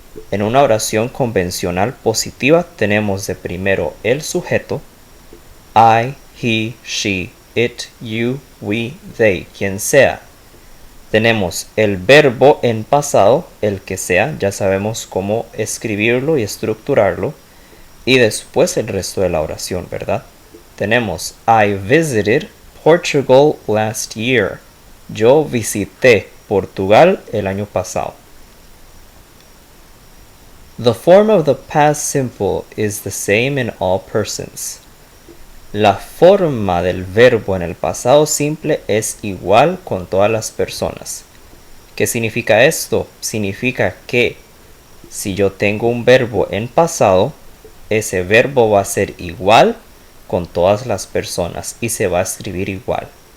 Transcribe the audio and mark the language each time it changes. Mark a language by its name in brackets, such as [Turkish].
[Spanish] En una oración convencional positiva tenemos de primero el sujeto, [English] I, he, she, it, you, we, they, [Spanish] quien sea. Tenemos el verbo en pasado, el que sea, ya sabemos cómo escribirlo y estructurarlo. Y después el resto de la oración, ¿verdad? Tenemos [English] I visited Portugal last year. [Spanish] Yo visité Portugal el año pasado. [English] The form of the past simple is the same in all persons. [Spanish] La forma del verbo en el pasado simple es igual con todas las personas. ¿Qué significa esto? Significa que si yo tengo un verbo en pasado, ese verbo va a ser igual con todas las personas y se va a escribir igual.